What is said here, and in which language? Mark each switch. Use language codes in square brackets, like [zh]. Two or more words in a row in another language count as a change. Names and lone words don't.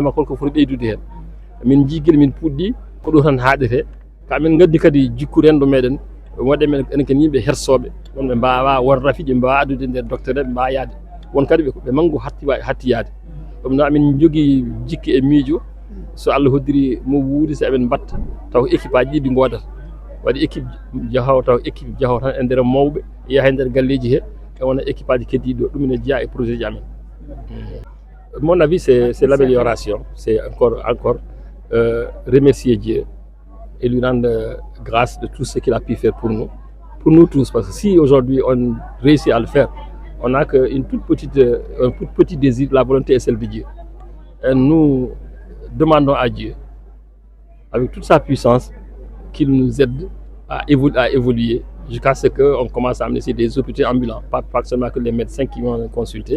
[ff] makko ko foti ɓeydude hen min jiguel min puɗɗi ko ɗo tan haɗete ka min gaddi kadi jikku renɗo meɗen waɗe men enen ken yimɓe hersoɓe wonɓe mbawa won rafiiji mbawa addude nder docteur eɓe mbawa yaade won kadi ɓe manggo hatti yaade ɗum noon amin jogui jikki e miijo so Allah hoddiri mo wuuri so eɓen batta taw équipe aji ɗi godata waɗi équipe jahowo taw équipe jahowo tan e nder mawɓe yaaha e nder galleji he e wona équipe aji keddiɗo ɗum ne jeeya e projet ji amen [fr] mon avis c'est l'amélioration c'est encore remercier Dieu et lui rendre grâce de tout ce qu'il a pu faire pour nous tous parce que si aujourd'hui on réussit à le faire on n'a qu'un tout petit désir, la volonté est celle de Dieu et nous demandons à Dieu avec toute sa puissance qu'il nous aide à évoluer jusqu'à ce qu'on commence à amener des hôpitaux ambulants, pas seulement que les médecins qui vont consulter.